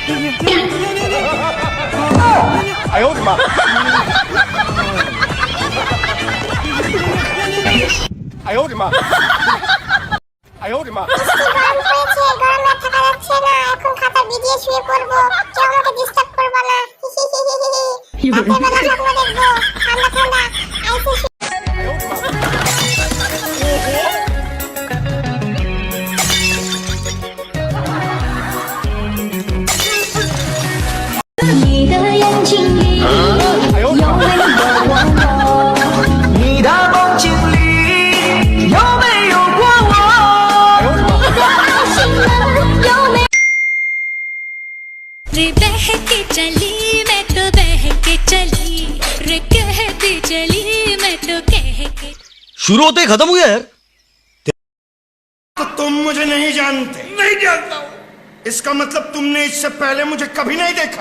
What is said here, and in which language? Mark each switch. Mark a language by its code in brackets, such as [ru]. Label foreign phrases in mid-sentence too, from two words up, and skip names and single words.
[zh] 哎呦我的妈！哎呦我的妈！哎呦我的妈！ [bn] গরম পড়েছে, গরমে আর থাকা যাচ্ছে না। এখন খাতা ভিজিয়ে শুয়ে পড়বো। কেউ আমাকে ডিস্টার্ব করবে না। রাতের বেলা স্বপ্ন দেখবো। ঠান্ডা ঠান্ডা আইসে শুয়ে। [zh] 哎呦我的妈！你的眼睛里有没有我？你的梦境里有没有过我？心了有没有？ [hi] रे बहके चली मैं तो बहके चली रे कहती चली मैं तो कहके शुरू होते ही खत्म हो गया यार। तो तुम मुझे नहीं जानते। नहीं जानता हूँ। इसका मतलब तुमने इससे पहले मुझे कभी नहीं देखा।